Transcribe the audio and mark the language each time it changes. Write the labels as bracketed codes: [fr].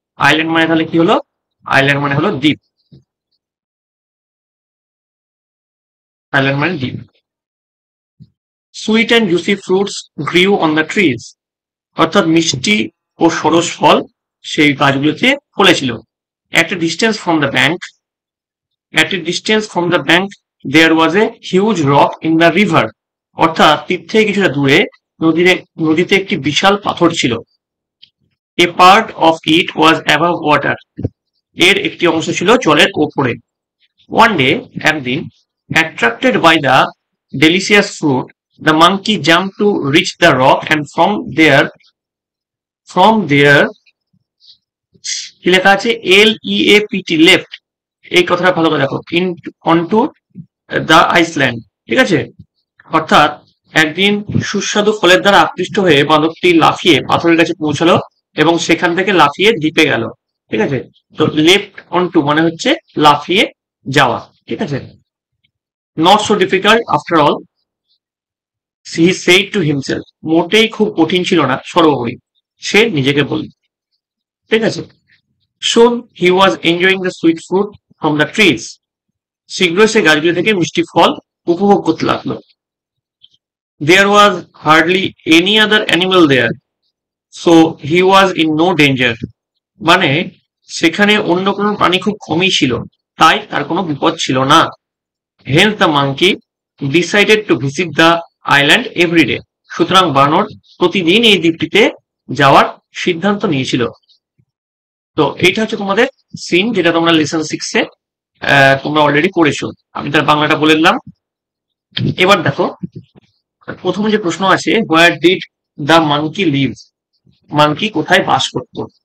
[bn] Island মানে তাহলে কি হলো, আইল্যান্ড মানে হলো দ্বীপ, আইল্যান্ড মানে দ্বীপ। [en] sweet and juicy fruits grew on the trees, [bn] অর্থাৎ মিষ্টি ও সরস ফল সেই গাছগুলোতে ফলেছিল। [en] At a distance from the bank, at a distance from the bank, there was a huge rock in the river. [bn] অর্থাৎ তীর থেকে কিছুটা দূরে নদীতে একটি বিশাল পাথর ছিল। [en] A part of it was above water. [bn] এর একটি অংশ ছিল জলের ওপরে। [en] One day, [bn] একদিন, [en] attracted by the delicious fruit, the monkey jumped to reach the rock and from there [bn] কি লেখা আছে, [en] LEAPT, leapt. [bn] এই কথাটা ভালো করে দেখো, [en] in onto the island, [bn] ঠিক আছে। অর্থাৎ একদিন সুস্বাদু ফলের দ্বারা আকৃষ্ট হয়ে বাঁদরটি লাফিয়ে পাথরের কাছে পৌঁছালো এবং সেখান থেকে লাফিয়ে দ্বীপে গেল, ঠিক আছে। তো লেফট অনটু মানে হচ্ছে লাফিয়ে যাওয়া, ঠিক আছে। [en] Not so difficult after all, he said to himself. [bn] মোটেই খুব কঠিন ছিল না সর্বোপরি, সে নিজেকে বলল, ঠিক আছে। [en] Soon he was enjoying the sweet fruit from the trees. [bn] শীঘ্রই সে গাছগুলি থেকে মিষ্টি ফল উপভোগ করতে লাগলো। [en] There was hardly any other animal there, so he was in no danger. [bn] মানে সেখানে অন্য কোনো প্রাণী খুব কমই ছিল, তাই তার কোনো বিপদ ছিল না। [en] Hence the monkey decided to visit the island every day. [bn] সুতরাং বানর প্রতিদিন এই দ্বীপটিতে যাওয়ার সিদ্ধান্ত নিয়েছিল। তো এইটা হচ্ছে তোমাদের সিন, যেটা তোমরা লেসন 6-এ তোমরা অলরেডি পড়েছো। আমি তার বাংলাটা বলে দিলাম। এবার দেখো প্রথমে যে প্রশ্ন আছে, [en] where did the monkey live, [bn] monkey কোথায় বাস করত।